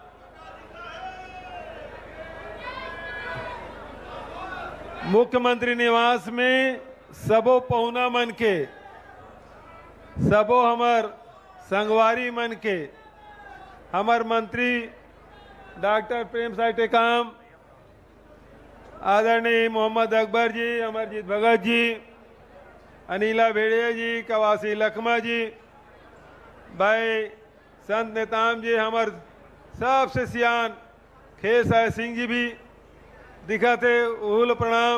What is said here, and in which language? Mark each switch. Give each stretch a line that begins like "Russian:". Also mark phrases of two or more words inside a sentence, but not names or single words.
Chhattisgarhi: मुख्यमंत्री निवास में सबो पहुना मन के, सबो हमर संगवारी मन के, हमर मंत्री डॉक्टर प्रेम साय टेकाम, आदरणीय मोहम्मद अकबर जी, अमरजीत भगत जी, अनिला भेड़िया जी, कवासी लखमा जी, भाई संत नेताम जी, हमार सबसे सियान खेसाय सिंह जी भी दिखा थे, उहुल प्रणाम।